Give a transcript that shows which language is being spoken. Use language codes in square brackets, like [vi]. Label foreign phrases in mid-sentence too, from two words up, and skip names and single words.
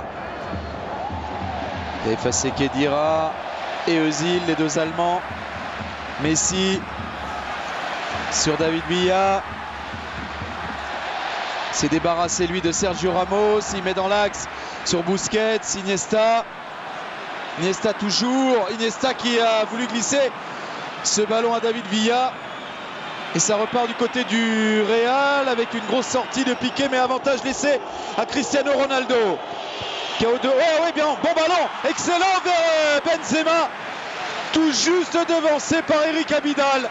[fr] Il a effacé Khedira et Özil, les deux Allemands. Messi sur David Villa. S'est débarrassé lui de Sergio Ramos. Il met dans l'axe sur Busquets. Iniesta. Iniesta toujours. Iniesta qui a voulu glisser ce ballon à David Villa. Et ça repart du côté du Real avec une grosse sortie de Piqué, mais avantage laissé à Cristiano Ronaldo. Qui a oh oui, bien, bon ballon, excellent vers Benzema, tout juste devancé par Eric Abidal.